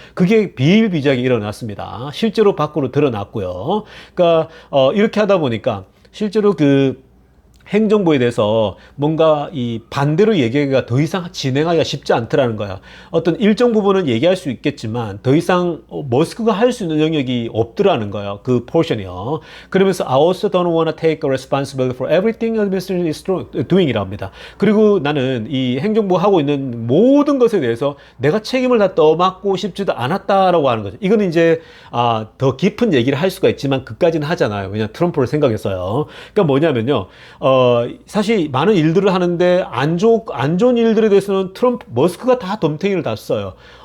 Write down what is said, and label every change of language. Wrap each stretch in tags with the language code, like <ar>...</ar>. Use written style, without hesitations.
<ko>그게 비일비재하게 일어났습니다. 실제로 밖으로 드러났고요. 그러니까 이렇게 하다 보니까 실제로 행정부에 대해서 뭔가 이 반대로 얘기가 더 이상 진행하기가 쉽지 않더라는 거야. 어떤 일정 부분은 얘기할 수 있겠지만 더 이상 머스크가 할 수 있는 영역이 없더라는 거예요. 그 포션이요.</ko> <en>그러면서 I also don't want to take responsibility for everything the administration is doing이라고</en> <ko>합니다. 그리고 나는 이 행정부 하고 있는 모든 것에 대해서 내가 책임을 다 떠맡고 싶지도 않았다라고 하는 거죠. 이거는 이제 더 깊은 얘기를 할 수가 있지만 그까지는 하잖아요. 왜냐 트럼프를 생각해서요. 그러니까 뭐냐면요. 사실 많은 일들을 하는데 안 좋은 일들에 대해서는 머스크가 다 덤탱이를 다 써요.</ko>